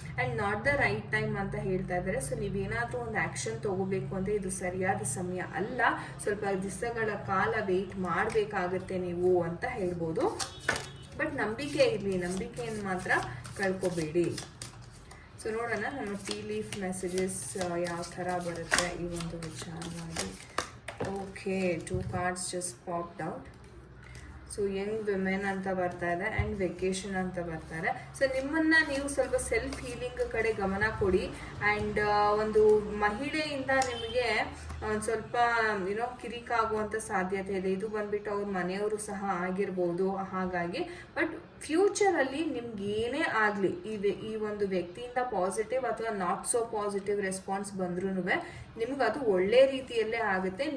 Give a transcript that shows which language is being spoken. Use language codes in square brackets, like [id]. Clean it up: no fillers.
[en] and not the right time [kn] ಅಂತ ಹೇಳ್ತಾ ಇದ್ದಾರೆ. ಸೊ ನೀವೇನಾದರೂ ಒಂದು ಆ್ಯಕ್ಷನ್ ತೊಗೋಬೇಕು ಅಂದರೆ ಇದು ಸರಿಯಾದ ಸಮಯ ಅಲ್ಲ. ಸ್ವಲ್ಪ ದಿವಸಗಳ ಕಾಲ ವೆಯ್ಟ್ ಮಾಡಬೇಕಾಗತ್ತೆ ನೀವು ಅಂತ ಹೇಳ್ಬೋದು. ಬಟ್ ನಂಬಿಕೆ ಇರಲಿ, ನಂಬಿಕೆಯನ್ನು ಮಾತ್ರ ಕಳ್ಕೊಬೇಡಿ. ಸೊ ನೋಡೋಣ ನಮ್ಮ ಟೀ ಲೀಫ್ ಮೆಸೇಜಸ್ ಯಾವ ಥರ ಬರುತ್ತೆ ಈ ಒಂದು ವಿಚಾರವಾಗಿ. [en] Okay, 2 cards just popped out. [kn] So Young women ಅಂತ ಬರ್ತಾ ಇದೆ ಆ್ಯಂಡ್ ವೆಕೇಶನ್ ಅಂತ ಬರ್ತಾರೆ. ಸೊ ನಿಮ್ಮನ್ನ ನೀವು ಸ್ವಲ್ಪ ಸೆಲ್ಫ್ ಹೀಲಿಂಗ್ ಕಡೆ ಗಮನ ಕೊಡಿ. ಆ್ಯಂಡ್ ಒಂದು ಮಹಿಳೆಯಿಂದ ನಿಮಗೆ ಒಂದು ಸ್ವಲ್ಪ ಕಿರಿಕಾಗುವಂಥ ಸಾಧ್ಯತೆ ಇದೆ. ಇದು ಬಂದ್ಬಿಟ್ಟು ಅವ್ರ ಮನೆಯವರು ಸಹ ಆಗಿರ್ಬೋದು. ಹಾಗಾಗಿ ಬಟ್ ಫ್ಯೂಚರಲ್ಲಿ ನಿಮ್ಗೆ ಏನೇ ಆಗಲಿ ಈ ಒಂದು ವ್ಯಕ್ತಿಯಿಂದ ಪಾಸಿಟಿವ್ ಅಥವಾ ನಾಟ್ ಸೋ ಪಾಸಿಟಿವ್ ರೆಸ್ಪಾನ್ಸ್ ಬಂದ್ರೂ ನಿಮ್ಗೆ ಅದು ಒಳ್ಳೆ ರೀತಿಯಲ್ಲೇ ಆಗುತ್ತೆ.